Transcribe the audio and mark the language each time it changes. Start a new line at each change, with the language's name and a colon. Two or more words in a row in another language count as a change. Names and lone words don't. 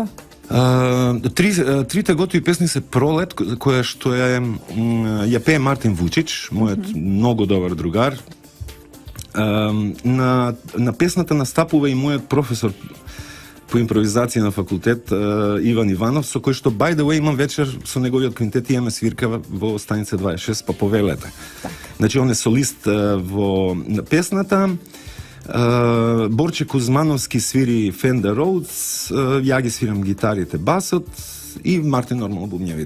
Macedonian: Трите готови песни се Пролет, која што ја пее Мартин Вучич, мојот многу добар другар. На песната настапува и мојот професор по импровизација на факултет Иван Иванов, со кој што
English: by the way
Macedonian: имам вечер со неговиот квинтет, имаме свирка во станица 26 па повелете. Значи он е солист во песната. Борче Кузмановски свири Fender Rhodes, ја ги свирам гитарите, басот и Мартин нормално бубњевите.